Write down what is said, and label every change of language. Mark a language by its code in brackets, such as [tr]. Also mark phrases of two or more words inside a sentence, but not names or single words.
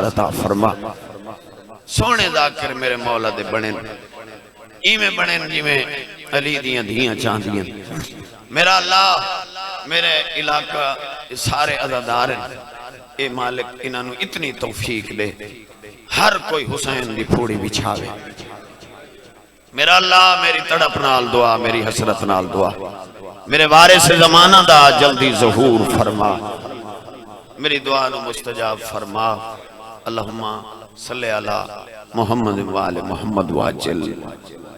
[pa] عطا فرما سونے ذاکر میرے مولا دے بنے ایویں بنے جیویں علی دیاں دھیاں چاندیاں میرا اللہ میرے علاقہ سارے عزادار ہیں اے مالک اینہاں نوں اتنی توفیق دے ہر کوئی حسین دی فوڑی وچھاوے میرا اللہ میری تڑپ نال دعا، میری حسرت نال دعا، میرے وارث زمانہ دا جلدی ظہور فرما، میری دعا نوں مستجاب فرما. [ar] اللهم صل على محمد وآل محمد وعجل.